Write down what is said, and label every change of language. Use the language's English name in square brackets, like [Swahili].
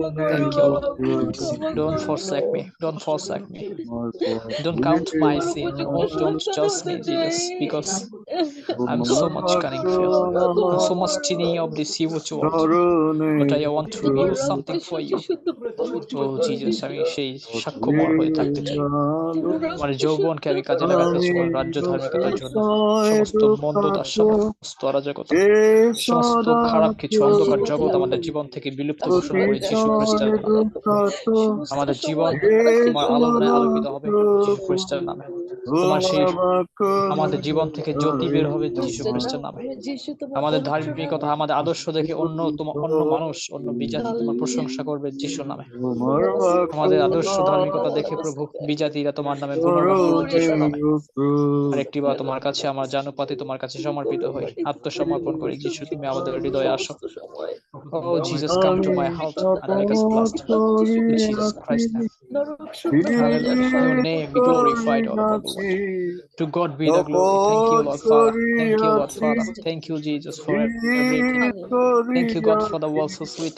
[English] Thank you, Lord. Don't forsake me. Don't forsake me. Don't count my sin. Don't judge me, Jesus, because I'm so much cunning filled. I'm so much teeny of this evil world. But I want to reveal something for you. Oh Jesus, [Bangla] আমি সেই সাক্ষ্যময় হয়ে থাকতে চাই। আমার যৌবনকে আমি কাজে লাগাতে চাই আমার রাজ্য ধার্মিকতার জন্য। সমস্ত মন্দতা, সমস্ত অরাজকতা, সমস্ত খারাপ কিছু অন্ধকার জগৎ আমাদের জীবন থেকে বিলুপ্ত ঘোষণা করি যীশু খ্রিস্টের নামে। আমাদের জীবন তোমার আলোয় আলোকিত হবে যীশু খ্রিস্টের নামে। তোমার সেই আমাদের জীবন থেকে জ্যোতি বের হবে যীশু খ্রিস্টের নামে। আমাদের ধার্মিকতা, আমাদের আদর্শ দেখে অন্য মানুষ, অন্য বিজাতি তোমার প্রশংসা করবে যীশুর নামে। আমাদের আদর্শ ধার্মিকতা দেখে প্রভু বিজাতিরা তোমার নামে গুণগান করবে যীশুর নামে। আরেকটি বার তোমার কাছে আমার জানুপাতে তোমার কাছে সমর্পিত হই, আত্মসমর্পণ করি। যীশু, তুমি আমাদের হৃদয়ে আসো। [English] Oh Jesus, come to my heart and make us blessed. In Jesus Christ's name. Hallelujah. Your name be glorified all over the world. To God be the glory. Thank you, Lord Father. Thank you, Lord Father. Thank you, Jesus, for everything. Thank you, God, for the world so sweet.